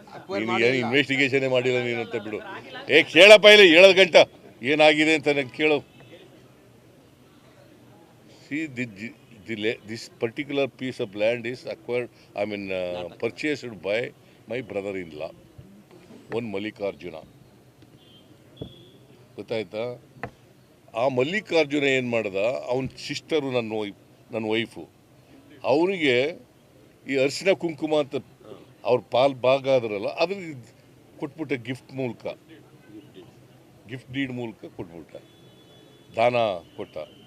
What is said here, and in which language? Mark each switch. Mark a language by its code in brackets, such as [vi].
[kn] ನೀನು ಏನು ಇನ್ವೆಸ್ಟಿಗೇಷನ್ನೇ ಮಾಡಿಲ್ಲ ನೀನಂತ ಬಿಡು. ಕೇಳಪ್ಪ, ಇಲ್ಲ ಹೇಳೋದು ಗಂಟ ಏನಾಗಿದೆ ಅಂತ ನಂಗೆ ಕೇಳು. [en] See, this particular piece of land is acquired, purchased by my brother-in-law, one Mallikarjuna. [kn] ಗೊತ್ತಾಯ್ತಾ? ಆ ಮಲ್ಲಿಕಾರ್ಜುನ ಏನು ಮಾಡ್ದ, ಅವನ ಸಿಸ್ಟರು, ನನ್ನ ವೈಫು, ಅವನಿಗೆ ಈ ಅರಿಶಿನ ಕುಂಕುಮ ಅಂತ ಅವ್ರ ಭಾಗ ಆದ್ರಲ್ಲ, ಅದನ್ನ ಕೊಟ್ಬಿಟ್ಟ. ಗಿಫ್ಟ್ ಡೀಡ್ ಮೂಲಕ ಕೊಟ್ಬಿಟ್ಟ, ದಾನ ಕೊಟ್ಟ.